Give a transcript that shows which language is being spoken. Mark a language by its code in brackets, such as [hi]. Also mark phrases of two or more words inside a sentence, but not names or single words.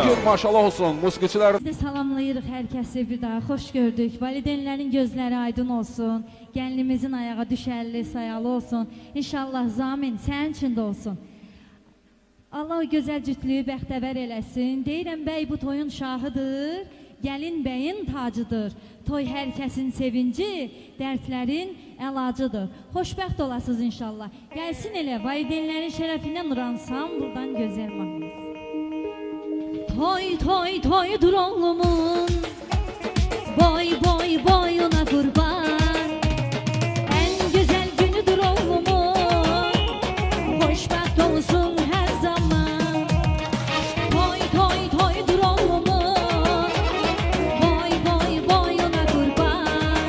[az] Bugün maşallah olsun musiqiçiler. Biz de salamlayırıq hər kəsi bir daha, xoş gördük. Valideynlərin gözləri aydın olsun, gəlinimizin ayağa düşərli, sayalı olsun. İnşallah zamin sənin üçün də olsun. Allah o gözəl cütlüyü bəxtəvər eləsin. Deyirəm, bəy bu toyun şahıdır, gəlin bəyin tacıdır. Toy hər kəsin sevinci, dərdlərin əlacıdır. Xoşbəxt olasınız inşallah. Gəlsin elə, valideynlərin şərəfindən uransam, buradan gözəl mahnısı. Toy toy toydur oğlumun, boy boy boyuna kurban. [tr] En güzel [az] günüdür oğlumun, xoşbəxt olsun her zaman. Toy toy toydur oğlumun, boy boy boyuna kurban.